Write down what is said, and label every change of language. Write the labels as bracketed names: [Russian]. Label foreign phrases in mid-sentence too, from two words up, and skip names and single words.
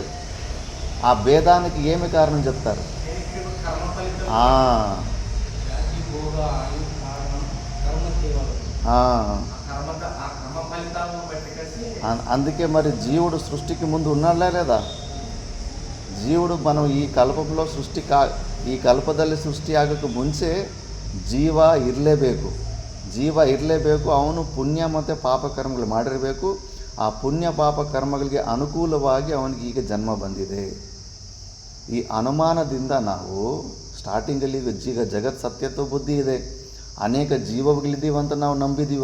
[Telugu] ఆ భేదానికి ఏమి కారణం చెప్తారు? అందుకే మరి జీవుడు సృష్టికి ముందు ఉన్నాడా లేదా? జీవుడు మనం [Kannada] ಈ ಕಲ್ಪಂలో ಈ ಕಲ್ಪದಲ್ಲಿ ಸೃಷ್ಟಿ ಆಗೋಕ್ಕೆ ಮುಂಚೆ ಜೀವ ಇರಲೇಬೇಕು. ಅವನು ಪುಣ್ಯ ಮತ್ತು ಪಾಪ ಕರ್ಮಗಳು ಮಾಡಿರಬೇಕು. ಆ ಪುಣ್ಯ ಪಾಪ ಕರ್ಮಗಳಿಗೆ ಅನುಕೂಲವಾಗಿ ಅವನಿಗೆ ಈಗ ಜನ್ಮ ಬಂದಿದೆ. ಈ ಅನುಮಾನದಿಂದ ನಾವು ಸ್ಟಾರ್ಟಿಂಗಲ್ಲಿ ಈಗ ಜಗತ್ ಸತ್ಯತ್ವ ಬುದ್ಧಿ ಇದೆ, ಅನೇಕ ಜೀವಗಳಿದ್ದೀವಂತ ನಾವು ನಂಬಿದ್ದೀವಿ.